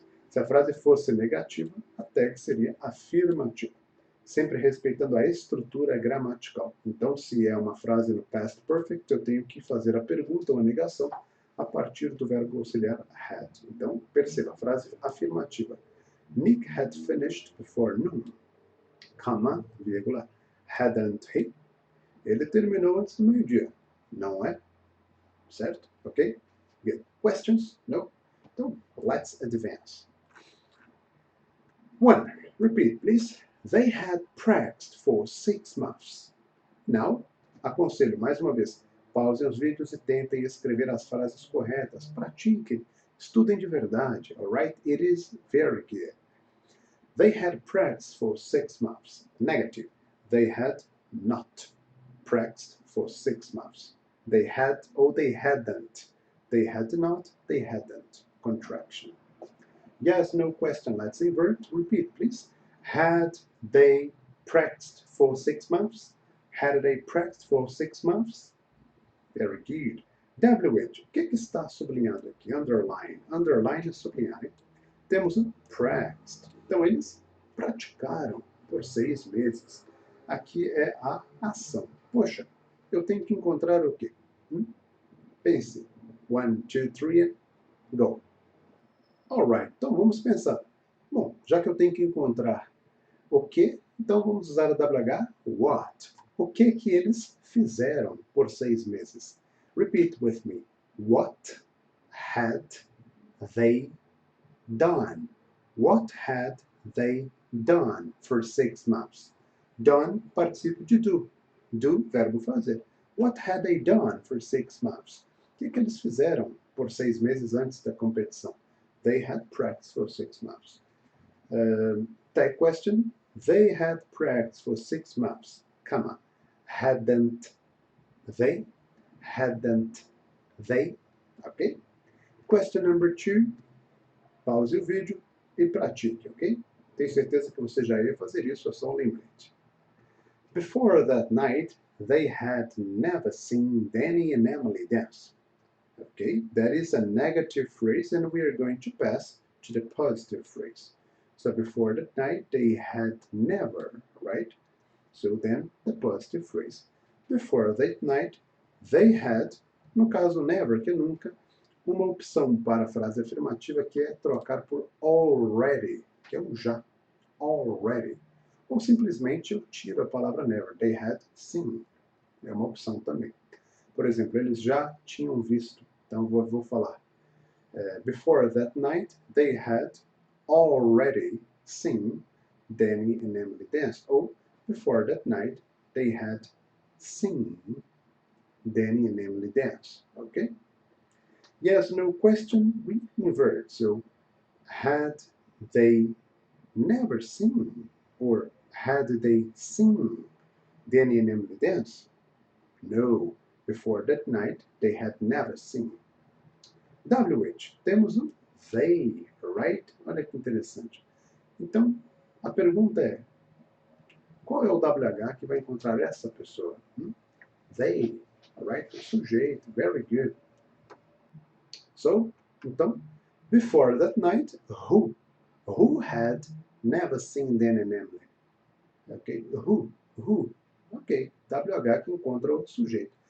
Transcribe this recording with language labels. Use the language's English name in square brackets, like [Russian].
[Portuguese] Se a frase fosse negativa, a tag seria afirmativa, sempre respeitando a estrutura gramatical. Então, se é uma frase no past perfect, eu tenho que fazer a pergunta ou a negação a partir do verbo auxiliar had. Então, perceba a frase afirmativa. [English] Nick had finished before noon, comma, vírgula, hadn't he? [Portuguese] Ele terminou antes do meio-dia, não é? [English] Certo? Ok? Good. Questions? No? Então, let's advance. 1. Repeat, please. They had practiced for 6 months. [Portuguese] Now, aconselho mais uma vez, pausem os vídeos e tentem escrever as frases corretas. Pratiquem. Estudem de verdade. [English] Alright? It is very good. They had practiced for 6 months. Negative. They had not practiced for 6 months. They had or they hadn't. They had not, they hadn't. Contraction. Yes, no question. Let's invert. Repeat, please. Had they practiced for 6 months? Had they practiced for 6 months? Very good. WH. [Portuguese] O que está sublinhado aqui? Underline. Underline é sublinhar. Hein? Temos um practiced. Então, eles praticaram por 6 meses. Aqui é a ação. Poxa, eu tenho que encontrar o quê? Pense. [English] 1, 2, 3, go. Alright, [Portuguese] então vamos pensar. Bom, já que eu tenho que encontrar o que, então vamos usar a WH, what. O que eles fizeram por 6 meses? [English] Repeat with me. What had they done? What had they done for 6 months? [Portuguese] Done, participio de do. Do, verbo fazer. [English] What had they done for 6 months? [Portuguese] O que eles fizeram por 6 meses antes da competição? [English] They had practiced for 6 months. Tag question. They had practiced for 6 months, comma. Hadn't they? Hadn't they? Ok? Question number 2. [Portuguese] Pause o vídeo e pratique, ok? Tenho certeza que você já ia fazer isso, é só um lembrete. [English] Before that night, they had never seen Danny and Emily dance. Okay, that is a negative phrase, and we are going to pass to the positive phrase. So before that night, they had never, right? So then, the positive phrase. Before that night, they had, [Portuguese] no caso never, que é nunca, uma opção para a frase afirmativa que é trocar por already. que é o já. Already. Ou simplesmente eu tiro a palavra never. [English] They had seen. [Portuguese] É uma opção também. Por exemplo, eles já tinham visto. Então vou falar. [English] Before that night, they had already seen Danny and Emily dance. Ou, before that night, they had seen Danny and Emily dance. Okay? Yes, no question, we invert. So, had they never seen? Or had they seen Danny and Emily dance? No, before that night, they had never seen. [Portuguese] WH, temos um they, right? Olha que interessante. Então, a pergunta é, qual é o WH que vai encontrar essa pessoa? [English] They, right? [Portuguese] O sujeito, [English] very good. So, então, before that night, who? Who had never seen Dan and Emily? Ok, who? [Portuguese] Ok, WH que encontra o sujeito.